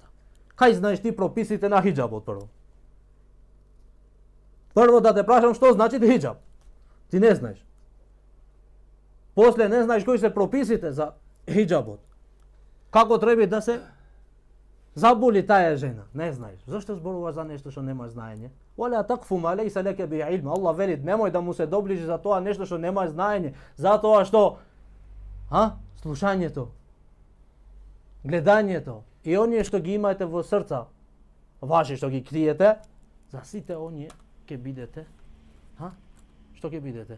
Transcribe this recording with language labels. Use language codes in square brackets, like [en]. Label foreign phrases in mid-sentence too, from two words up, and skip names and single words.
[mk] Кај знаеш ти прописите на хиџабот прво? Прво да те прашам што значи хиџаб. Ти не знаеш. После не знаеш кои се прописите за хиџабот. Како треба да се заболи таа жена? Не знаеш. Зошто зборуваш за нешто што немаш знаење? [ar] ولا تقف ما ليس لك به علم. [mk] Аллах вели, немој да му се доближи за тоа нешто што немаш знаење, затоа што слушањето, гледањето и оние што ги имате во срца, ваши што ги криете, за сите оние ќе бидете, што ќе бидете?